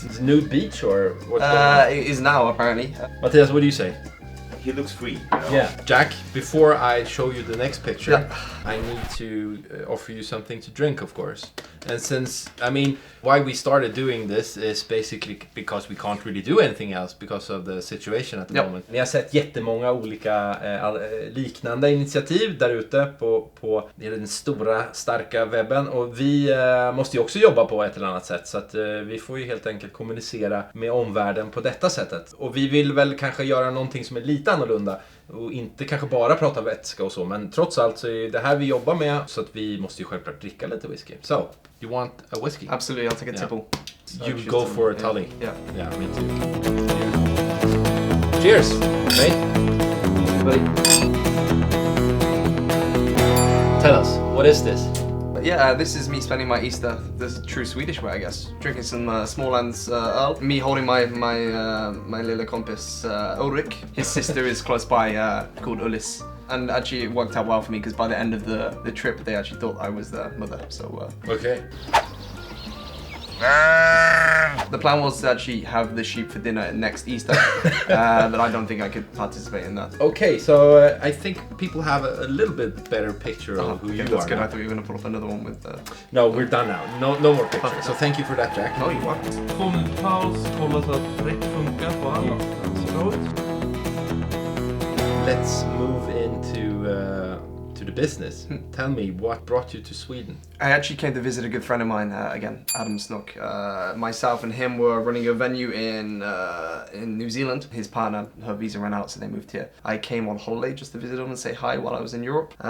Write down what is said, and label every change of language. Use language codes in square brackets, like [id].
[en] It's nude beach or what's going on? It is now apparently. Matthias, what do you say? He looks free. Yeah. Jack, before I show you the next picture, I need to offer you something to drink, of course. And since, why we started doing this is basically because we can't really do anything else because of the situation at the moment. [sv] Ni har sett jättemånga olika liknande initiativ där ute på den stora, starka webben. Och vi måste ju också jobba på ett eller annat sätt. Så att vi får ju helt enkelt kommunicera med omvärlden på detta sättet. Och vi vill väl kanske göra någonting som är lite annorlunda. Och inte kanske bara prata vätska och så. Men trots allt så är det här vi jobbar med. Så att vi måste ju självklart dricka lite whisky. [en] So, you want a whiskey? Absolutely, I'll take a tipple. You go for a Tully. Yeah, me too. Cheers, mate. Tell us, what is this? Yeah, this is me spending my Easter the true Swedish way, I guess. Drinking some Smålands Öl. Me holding my little kompis Ulrik. His sister is close by, called Ullis. And actually it worked out well for me because by the end of the trip they actually thought I was their mother. So okay. The plan was to actually have the sheep for dinner next Easter, but I don't think I could participate in that. Okay, so I think people have a little bit better picture of who you That's are good. now. I thought you were going to pull up another one with. No, we're done now. No more pictures. So thank you for that, Jack. No, you want. [sv] 2 minuters paus, kolla så att rätt funkar på allt. Så bra ut. [en] Let's move into to the business. Tell me, what brought you to Sweden? I actually came to visit a good friend of mine again, Adam Snook. Myself and him were running a venue in New Zealand. His partner, her visa ran out, so they moved here. I came on holiday just to visit him and say hi while I was in Europe.